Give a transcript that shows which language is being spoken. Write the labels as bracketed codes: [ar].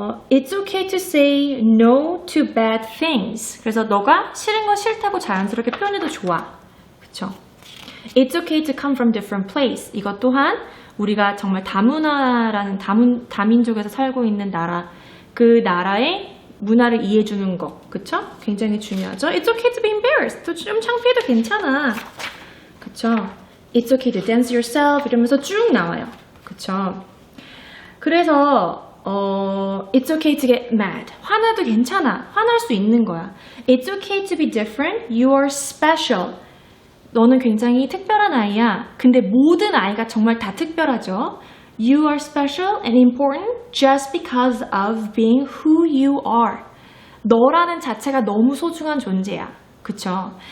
[en] It's okay to say no to bad things. [ko] 그래서 너가 싫은 건 싫다고 자연스럽게 표현해도 좋아. 그쵸? [en] It's okay to come from different place. [ko] 이것 또한 우리가 정말 다문화라는 다민족에서 살고 있는 나라, 그 나라의 문화를 이해해주는 것, 그쵸? 굉장히 중요하죠. [en] It's okay to be embarrassed. [ko] 또 좀 창피해도 괜찮아. 그쵸? [en] It's okay to dance yourself. [ko] 이러면서 쭉 나와요. 그쵸? [en] 그래서 It's okay to get mad. [ko] 화나도 괜찮아. 화날 수 있는 거야. [en] It's okay to be different. You are special. [ko] 너는 굉장히 특별한 아이야. 근데 모든 아이가 정말 다 특별하죠. [en] You are special and important just because of being who you are. [ko] 너라는 자체가 너무 소중한 존재야. 그쵸?